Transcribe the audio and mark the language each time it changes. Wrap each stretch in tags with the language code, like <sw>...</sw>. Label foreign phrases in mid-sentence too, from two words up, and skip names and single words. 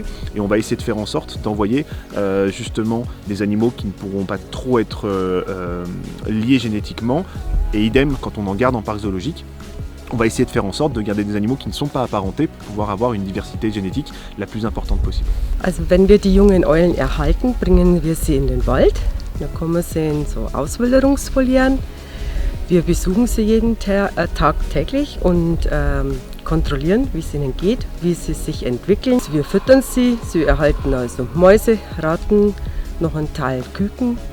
<fr>Et on va essayer de faire en sorte d'envoyer justement des animaux qui ne pourront pas trop être liés génétiquement, et idem quand on en garde en parc zoologique. On va essayer de faire en sorte de garder des animaux qui ne sont pas apparentés pour pouvoir avoir une diversité génétique la plus importante possible.</fr> <de>Also wenn wir die jungen Eulen erhalten, bringen wir sie in den Wald. Da kommen sie in so Auswilderungsvolieren. Wir besuchen sie jeden Tag täglich und kontrollieren, wie es ihnen geht, wie sie sich entwickeln. Wir füttern sie, sie erhalten also Mäuse, Ratten, noch einen Teil Küken.</de>